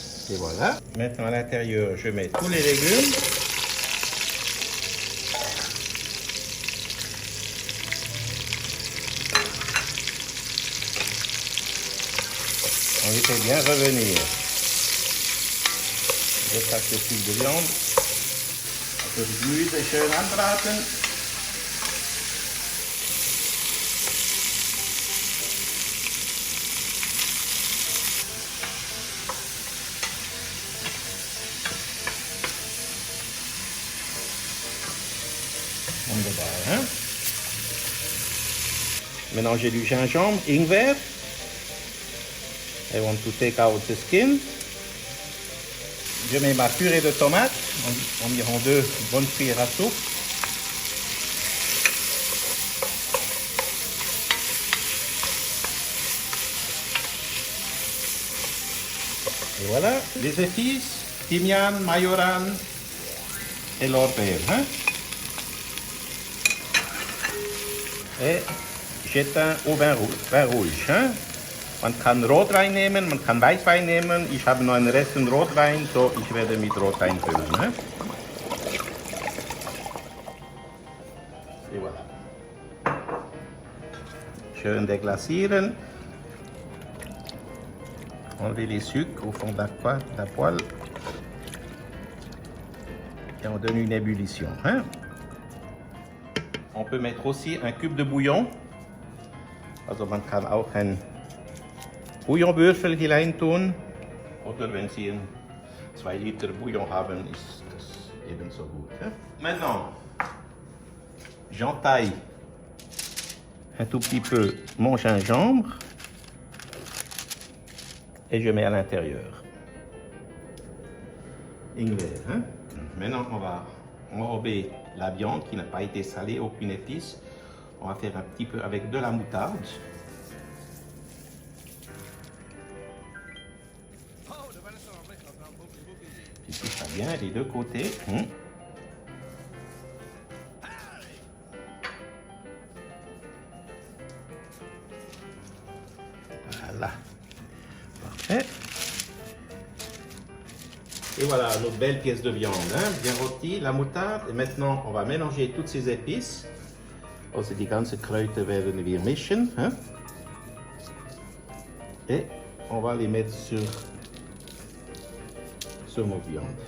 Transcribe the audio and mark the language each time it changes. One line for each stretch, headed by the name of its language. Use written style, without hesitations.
French: Et voilà. Maintenant, à l'intérieur, je mets tous les légumes. On les fait bien revenir.
German: Jetzt hat das viel gelernt. Also das Gemüse schön anbraten. Wunderbar,
French: hein? Maintenant j'ai du gingembre, ingwer.
English: I want to take out the skin.
French: Je mets ma purée de tomates, environ 2 bonnes cuillères à soupe. Et voilà, les épices, timian, majoran et lorbeer. Hein? Et j'éteins au vin rouge. Hein?
German: Man kann Rotwein nehmen, man kann Weißwein nehmen. Ich habe noch einen Rest an Rotwein, so ich werde mit Rotwein füllen. Hein?
French: Et voilà.
German: Schön deglacieren.
French: Enlever les sucres au fond de la poêle. Et on donne une ébullition. Hein? On peut mettre aussi un cube de bouillon.
German: Also man kann auch ein Bouillonwürfel hinein tun. Oder wenn Sie 2 Liter Bouillon haben, ist das ebenso gut. Hein?
French: Maintenant, j'entaille un tout petit peu mon gingembre et je mets à l'intérieur. Ingwer. Hein? Maintenant, on va enrober la viande qui n'a pas été salée, aucune épice. On va faire un petit peu avec de la moutarde. Puis tout ça bien des deux côtés. Voilà. Parfait. Et voilà notre belle pièce de viande, hein, bien rôtie, la moutarde. Et maintenant, on va mélanger toutes ces épices.
German: Also die ganzen Kräuter werden wir mischen. Hein?
French: Et on va les mettre sur nos viandes.